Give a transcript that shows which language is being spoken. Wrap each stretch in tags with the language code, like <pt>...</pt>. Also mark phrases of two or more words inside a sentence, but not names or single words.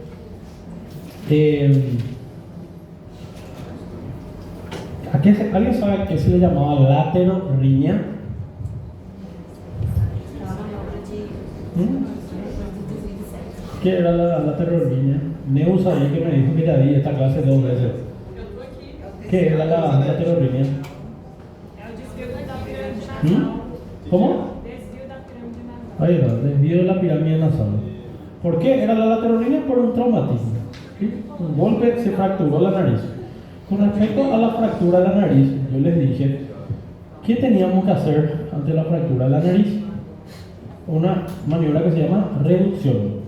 <es>¿Alguien sabe a qué se le llamaba laterorriña? ¿Qué era la laterorriña? Neus ahí que me dijo que ya di esta clase 2 veces.</es> <pt>Eu tô aqui.</pt> <es>¿Qué era la laterorriña?</es> <pt>É o desvio da pirâmide nasal.</pt> <es>¿Cómo?</es> <pt>Desvio da pirâmide nasal.</pt> <es>Ahí va, desvío de la pirámide nasal. ¿Por qué era la laterorriña? Por un traumatismo. ¿Sí? Un golpe, se fracturó la nariz. Con respecto a la fractura de la nariz, yo les dije, ¿qué teníamos que hacer ante la fractura de la nariz? Una maniobra que se llama reducción.</es>